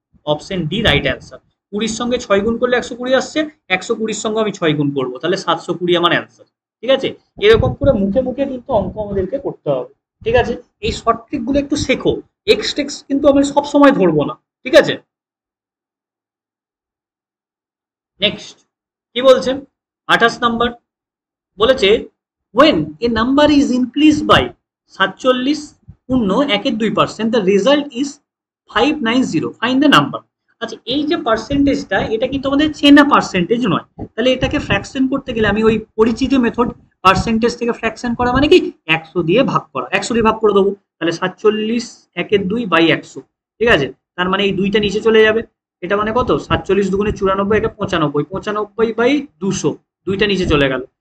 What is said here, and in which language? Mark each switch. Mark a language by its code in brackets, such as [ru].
[bn] Option D right answer. 20-র সঙ্গে 6 গুণ করলে 120 আসছে, 120-র সঙ্গে আমি 6 গুণ করবো, তাহলে 720 আমার অ্যান্সার, ঠিক আছে। এরকম করে মুখে মুখে কিন্তু অঙ্ক আমাদেরকে করতে হবে, ঠিক আছে। এই শর্ট ট্রিক গুলো একটু শেখো, এক্স টেক্স কিন্তু আমি সব সময় ধরবো না, ঠিক আছে। নেক্সট কি বলছে 28 নাম্বার বলেছে, [en] when a number is increased by 47 পূর্ণ 1/2%, the result is 590, find the number। [bn] আচ্ছা, এই যে পার্সেন্টেজটা এটা কিন্তু আমাদের চেনা পার্সেন্টেজ নয়, তাহলে এটাকে ফ্র্যাকশন করতে গেলে আমি ওই পরিচিত মেথড, পার্সেন্টেজ থেকে ফ্র্যাকশন করা মানে কি 100 দিয়ে ভাগ করা, 100 দিয়ে ভাগ করে দেবো, তাহলে 47 1/2/100, ঠিক আছে। তার মানে এই দুইটা নিচে চলে যাবে, এটা মানে কত 47 দুগুণে 94, একে 95, 95/200, দুইটা নিচে চলে গেল।